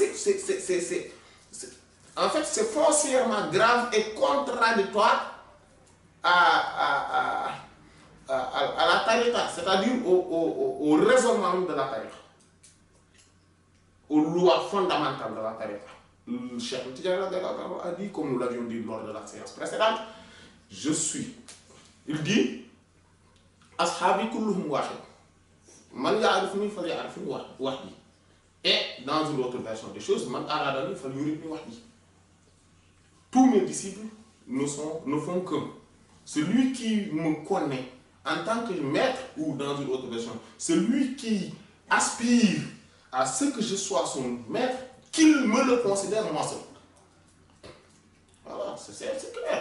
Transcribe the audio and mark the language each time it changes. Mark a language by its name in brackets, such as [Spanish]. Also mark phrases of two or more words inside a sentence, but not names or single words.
[French] en fait, c'est foncièrement grave et contradictoire à la tariqa, c'est-à-dire au raisonnement de la tariqa, aux lois fondamentales de la tariqa. Le Cheikh Tidjani a dit, comme nous l'avions dit lors de la séance précédente, il dit, [Arabic] أصحابي كلهم واحد. من يعرفني فليعرفني وحدي. [French] Et dans une autre version des choses, [Arabic] من أرادني فليردني وحدي. [French] Tous mes disciples ne font qu'un. Celui qui me connaît en tant que maître, ou dans une autre version, celui qui aspire à ce que je sois son maître, qu'il me le considère moi seul. Voilà, c'est clair.